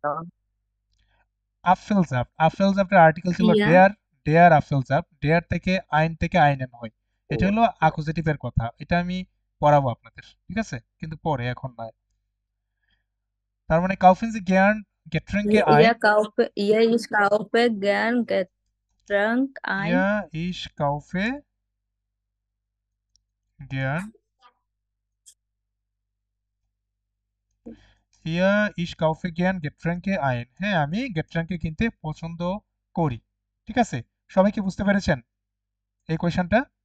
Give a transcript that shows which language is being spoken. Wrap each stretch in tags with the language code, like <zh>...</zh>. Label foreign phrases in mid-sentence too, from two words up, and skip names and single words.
<bn>আপফেলজাফটের আর্টিকেল ছিল Ja,</bn> <de>der Apfelsaft,</de> <bn>ডেয়ার থেকে আইনেন হয়, এটা হলো অ্যাকুজেটিভের কথা, এটা আমি পড়াবো আপনাদের, ঠিক আছে? কিন্তু পরে, এখন নয়। তার মানে</bn> <de>kaufen Sie gern Getränke ein ich kaufe gern Getränk ein ja ich kaufe gern ja ich kaufe gern Getränke ein,</de> <bn>হ্যাঁ আমি গেট্রেঙ্কে কিনতে পছন্দ করি, ঠিক আছে? সবাই কি বুঝতে পেরেছেন এই কোয়েশ্চেনটা?</bn>